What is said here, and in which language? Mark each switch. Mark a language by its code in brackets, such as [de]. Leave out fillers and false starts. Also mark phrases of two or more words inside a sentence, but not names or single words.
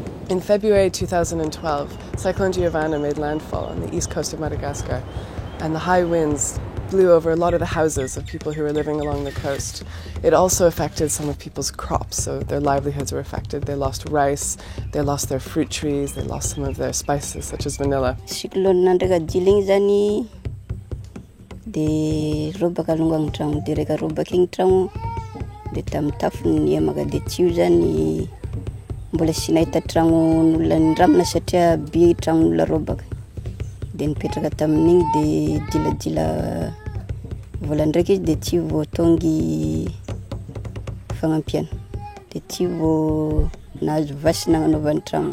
[en] In February 2012, Cyclone Giovanna made landfall on the east coast of Madagascar, and the high winds blew over a lot of the houses of people who were living along the coast. It also affected some of people's crops, so their livelihoods were affected. They lost rice, they lost their fruit trees, they lost some of their spices, such as vanilla. [mg] Cyclone nandraka jiling zany de robaka longany tragno de reka robaka igny tragno de tamin'ny tafony amaka de tio zany mbola sy nahita tragnon'olona nramina satria be tragnon'olona robaka de nipetraka tamin'igny de diladila vola ndraiky izy de tio vao tongy fagnampiana de tio vao nahazo vasy nagnanaovany tragno.